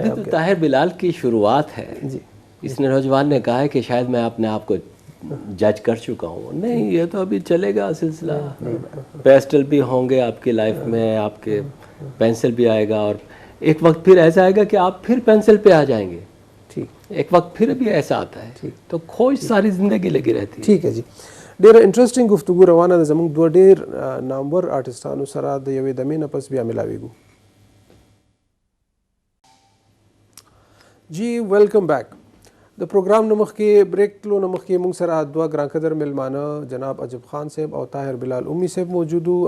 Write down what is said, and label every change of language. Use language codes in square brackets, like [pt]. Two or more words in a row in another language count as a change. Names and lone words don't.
[ur] ابھی تو طاہر بلال کی شروعات ہے. اس نے نوجوان نے کہا ہے کہ شاید میں اپنے آپ کو جج کر چکا ہوں. نہیں, یہ تو ابھی چلے گا سلسلہ. پیسٹل بھی ہوں گے آپ کی لائف میں, آپ کے پینسل بھی آئے گا, اور ایک وقت پھر ایسا آئے گا کہ آپ پھر پینسل پہ آ جائیں گے. ایک وقت پھر بھی ایسا آتا ہے. تو کھوج ساری زندگی لگی رہتی ہے. ٹھیک ہے جی, [ps] ډیره انټرسټینګ گفتگو روانه ده. زموږ دوه ډیر نامور آرټسټانو سره د یوې دمې نه پس بیا ملاویږو. [en] جی welcome back. [ps] د پروګرام نه مخکې بریک تلو نه مخکې موږ سره دوه ګران قدر میلمانه جناب عجب خان صاحب او طاهر بلال امي صاحب موجود وو.